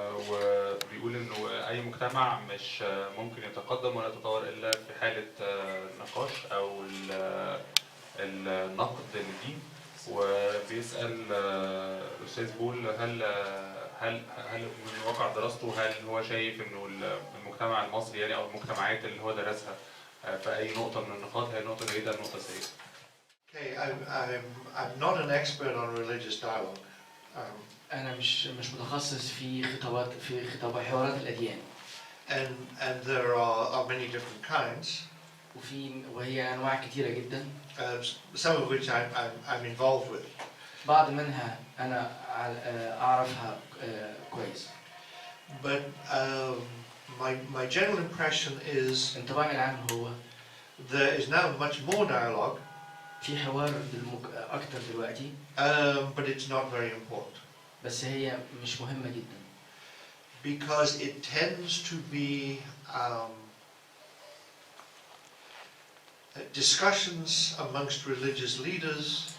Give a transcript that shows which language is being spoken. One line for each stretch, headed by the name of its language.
Arabic: وبيقول انه اي مجتمع مش ممكن يتقدم ولا يتطور الا في حالة نقاش او النقد للدين. وبيسأل الأستاذ بول هل من واقع دراسته هل هو شايف انه المجتمع المصري يعني او المجتمعات اللي هو درسها في اي نقطة من النقاط هي نقطة جيدة نقطة سيئة.
English: Okay, I'm not an expert on religious dialogue.
Arabic: أنا مش متخصص في حوارات الأديان.
English: And there are many different kinds.
Arabic: وهي أنواع كثيرة جدا.
English: Some of which I'm involved with.
Arabic: بعض منها أنا أعرفها كويس.
English: But my general impression is
Arabic: انطباعي العام هو
English: there is now much more dialogue,
Arabic: في حوار اكتر دلوقتي
English: but it's not very important
Arabic: بس هي مش مهمة جدا
English: because it tends to be discussions amongst religious leaders